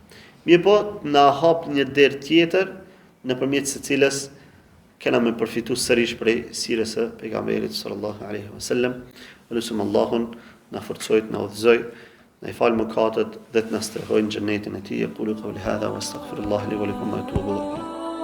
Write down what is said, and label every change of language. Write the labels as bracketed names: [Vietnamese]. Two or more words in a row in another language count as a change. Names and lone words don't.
[Albanian] Mirë po, na hap një derë tjetër nëpërmjet së cilës kena me përfitu sërish prej sirës së pejgamberit [Arabic] صلى الله عليه وسلم. [Albanian] Elusim Allahun na forcoj, na udhëzoj, na i fal mëkatet dhe të na strehojë në xhenetin e tij. [Arabic] قولو قولي هذا واستغفر الله لي ولكم وأتوب إليه.